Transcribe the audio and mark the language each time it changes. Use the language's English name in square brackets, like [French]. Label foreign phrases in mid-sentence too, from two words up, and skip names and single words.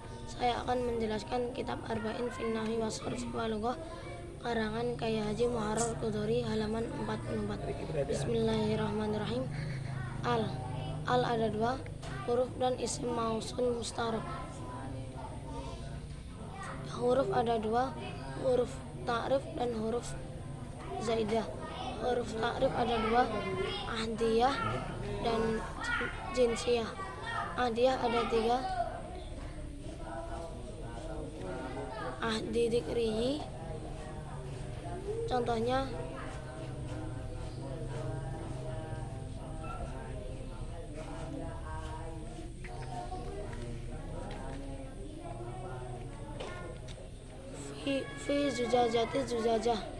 [Indonesian] Saya akan menjelaskan kitab Arba'in fin Nahwi was Sarf wal Lughah karangan Kyai Haji Muharrar Quduri halaman 44. Bismillahirrahmanirrahim. Al ada dua huruf dan [Arabic] isim mausul mustarak. [Indonesian] Huruf ada dua, [Arabic] huruf ta'rif [Indonesian] dan huruf zaidah. Huruf ta'rif ada dua, ahdiyah dan jinsiyah. Ahdiyah ada tiga, [Arabic] ahdi dikriyi, [Indonesian] contohnya [Arabic] fi zujajati zujajah.